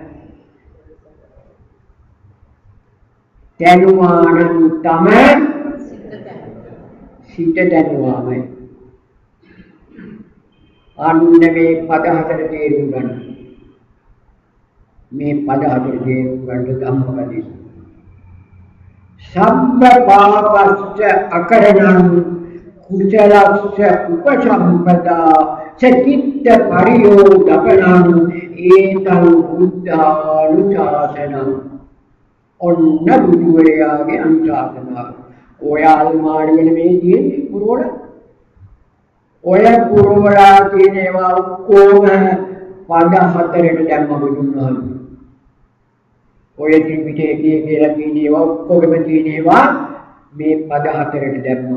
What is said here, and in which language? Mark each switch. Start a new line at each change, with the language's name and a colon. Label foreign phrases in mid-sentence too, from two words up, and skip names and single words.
Sinhala: දැනුමානම් තම සිත දැනුවාමයි. අන්න මේ පද හතර තේරුම් ගන්න. මේ පද හතර තේරුම් ගන්න ධම්මපදේ.
Pali: සබ්බ පාපස්ස අකරණං කුසලස්ස උපසම්පදා චිත්ත පරියෝදපනං ඒතං බුද්ධානුශාසනං.
Sinhala: ඔන්න බුදුවරයාගේ අනුශාසනාව. ඔය අල්මාරි වල මේ තියෙන්නේ පුරවල. ඔය පුරවලා තියෙන ඒවා ඔක්කොම පද හතරට දැම්ම බුදුන් වහන්සේ. ඔය ත්‍රිපිටකයේ කියලා තියෙන ඒවා ඔක්කොම තියෙන ඒවා මේ පද හතරට දැම්ම.